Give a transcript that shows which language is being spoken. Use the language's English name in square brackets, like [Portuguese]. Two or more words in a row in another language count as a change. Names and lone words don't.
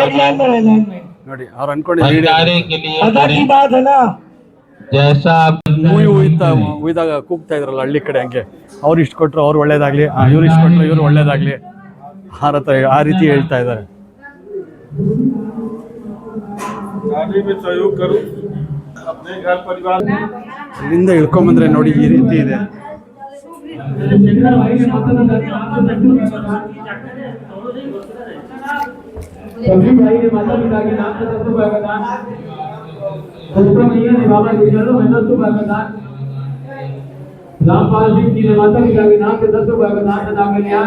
[Kannada] ನೋಡಿ ಅವ್ರು ಅನ್ಕೊಂಡಿದ್ದು ಉಯ್ದಾಗ ಕೂಗ್ತಾ ಇದ್ರಲ್ಲ ಹಳ್ಳಿ ಕಡೆ, ಹಂಗೆ ಅವ್ರು ಇಷ್ಟು ಕೊಟ್ಟರು ಅವ್ರು ಒಳ್ಳೇದಾಗ್ಲಿ, ಇವ್ರು ಇಷ್ಟು ಕೊಟ್ಟರು ಇವ್ರು ಒಳ್ಳೇದಾಗ್ಲಿ, ಆ ರೀತಿ ಹೇಳ್ತಾ ಇದ್ದಾರೆ. ಇಲ್ಲಿಂದ ಇಳ್ಕೊಂಬಂದ್ರೆ ನೋಡಿ ಈ ರೀತಿ ಇದೆ. [Hindi] रामपाल जी की माता पिता के नाम से 10 रुपए का दान अदा कर लिया।